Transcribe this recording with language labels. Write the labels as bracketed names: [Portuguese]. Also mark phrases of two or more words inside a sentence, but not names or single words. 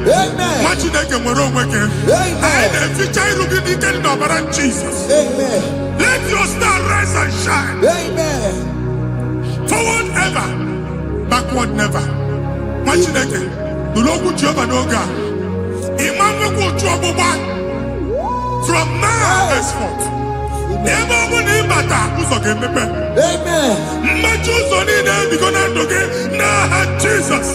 [Igbo] Nwa Chineke nwere onwe gị. Anyị na-eficha iru gị n'ike dị n'ọbara Jesus. [English] Let your star rise and shine. Forward ever, backward never. [Igbo] Nwa Chineke nụrụ okwu Jehova n'oge a. Ịma nwekwa otu ọgbụgba [English] from now henceforth. [Igbo] Ebe ọ bụ na ịbata ụzọ ga-emepe. Mmechi ụzọ niile ebigo na ndụ gị n'aha Jesus.